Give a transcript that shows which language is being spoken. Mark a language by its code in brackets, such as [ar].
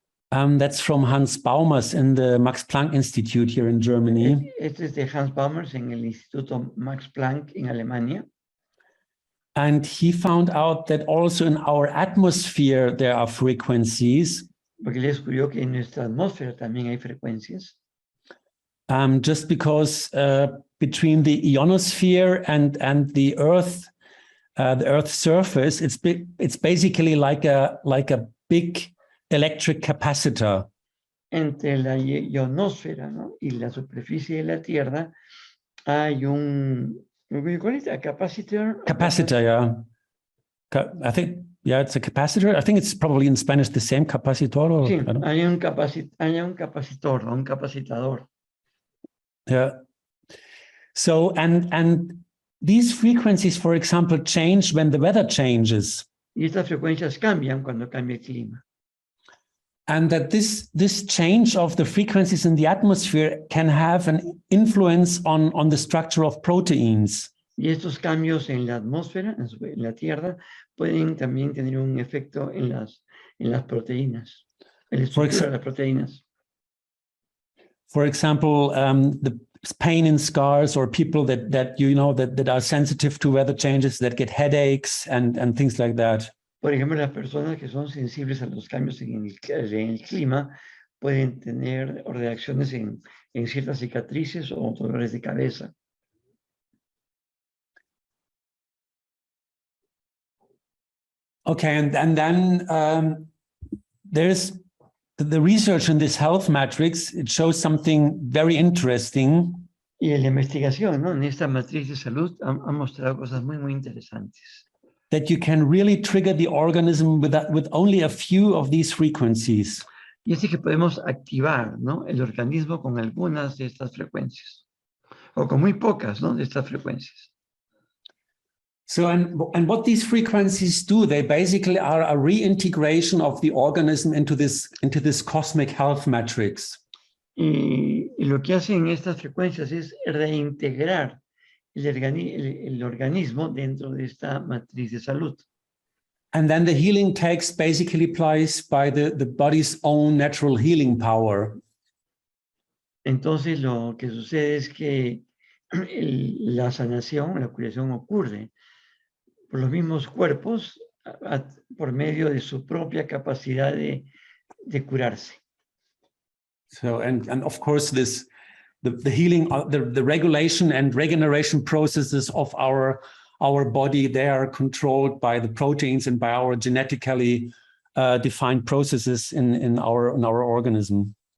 [en] That's from Hans Baumers in the Max Planck Institute here in Germany. [es] Este es de Hans Baumers en el Instituto Max Planck en Alemania. [en] And he found out that also in our atmosphere there are frequencies. [es] Porque le descubrió que en nuestra atmósfera también hay frecuencias. [en] Just because between the ionosphere and the Earth's surface, it's basically like a big electric capacitor. [es] Entre la ionosfera, ¿no? Y la superficie de la Tierra hay un capacitor. [en] Capacitor, yeah. I think. Yeah, it's a capacitor. I think it's probably in Spanish the same capacitor. Or, [es] sí, hay un capacitor, un capacitador. [en] Yeah. So, and these frequencies, for example, change when the weather changes. [es] Y estas frecuencias cambian cuando cambia el clima. [en] And that this change of the frequencies in the atmosphere can have an influence on the structure of proteins. [es] Y estos cambios en la atmósfera, en la Tierra, pueden también tener un efecto en las proteínas, en la estructura de las proteínas. [en] For example, the pain in scars, or people that are sensitive to weather changes, that get headaches and things like that. [es] Por ejemplo, las personas que son sensibles a los cambios en el clima pueden tener reacciones en ciertas cicatrices o dolores de cabeza. [en] Okay, and then there's the research in this health matrix. It shows something very interesting. [es] Y en la investigación, ¿no? En esta matriz de salud ha mostrado cosas muy, muy interesantes. [en] That you can really trigger the organism with only a few of these frequencies. [es] Y es que podemos activar, ¿no? El organismo con algunas de estas frecuencias, o con muy pocas, ¿no? De estas frecuencias. [en] So, and what these frequencies do, they basically are a reintegration of the organism into this cosmic health matrix. [es] Y lo que hacen estas frecuencias es reintegrar el organismo dentro de esta matriz de salud. [en] And then the healing takes basically place by the body's own natural healing power. [es] Entonces lo que sucede es que la sanación, la curación ocurre por los mismos cuerpos por medio de su propia capacidad de curarse. [en] So, and of course, the healing, the regulation and regeneration processes of our body, they are controlled by the proteins and by our genetically defined processes in our organism.